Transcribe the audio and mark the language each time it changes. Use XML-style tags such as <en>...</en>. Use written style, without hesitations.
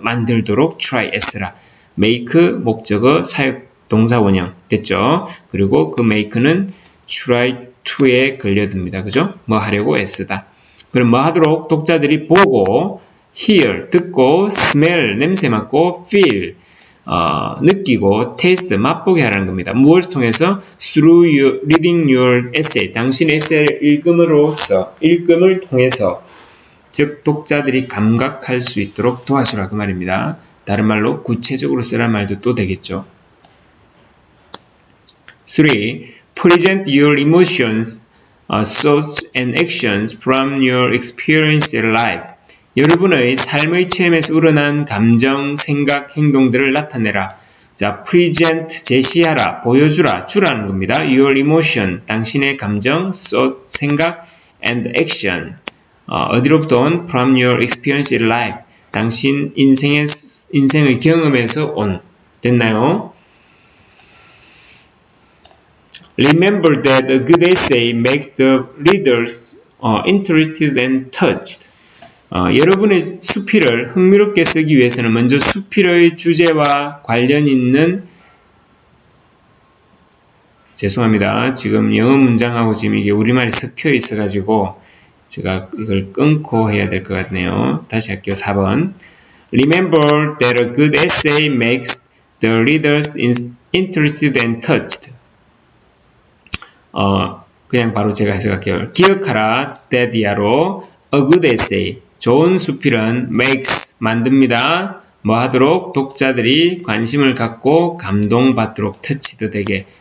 <ko>만들도록 try s라. make 목적어 사역 동사 원형 됐죠. 그리고 그 make는 try to에 걸려듭니다. 그죠? 뭐 하려고 s다. 그럼 뭐 하도록 독자들이 보고 hear 듣고 smell 냄새 맡고 feel 느끼고 taste 맛보게 하라는 겁니다. 무엇을 통해서?</ko> <en>through reading your essay.</en> <ko>당신의 에세이를 읽음을 통해서 즉 독자들이 감각할 수 있도록 도와주라 그 말입니다. 다른 말로 구체적으로 쓰란 말도 또 되겠죠. 3.</ko> <en>Present your emotions, thoughts and actions from your experience in life.</en> <ko>여러분의 삶의 체험에서 우러난 감정, 생각, 행동들을 나타내라. 자, present, 제시하라, 보여주라, 주라는 겁니다.</ko> <en>Your emotion,</en> <ko>당신의 감정,</ko> <en>thought,</en> <ko>생각,</ko> <en>and action.</en> <ko>어디로부터 온?</ko> <en>From your experience in life.</en> <ko>당신 인생의 경험에서 온. 됐나요?</ko> <en>Remember that a good essay makes the readers interested and touched.</en> <ko>여러분의 수필을 흥미롭게 쓰기 위해서는 먼저 수필의 주제와 관련 있는 죄송합니다. 지금 영어 문장하고 지금 이게 우리말이 섞여 있어가지고 제가 이걸 끊고 해야 될 것 같네요. 다시 할게요. 4번.</ko> <en>Remember that a good essay makes the readers interested and touched.</en> <ko>그냥 바로 제가 해석할게요. 기억하라.</ko> <en>that</en> <ko>이하로</ko> <en>a good essay.</en> <ko>좋은 수필은 makes 만듭니다. 뭐 하도록? 독자들이 관심을 갖고 감동받도록 터치도 되게.</ko>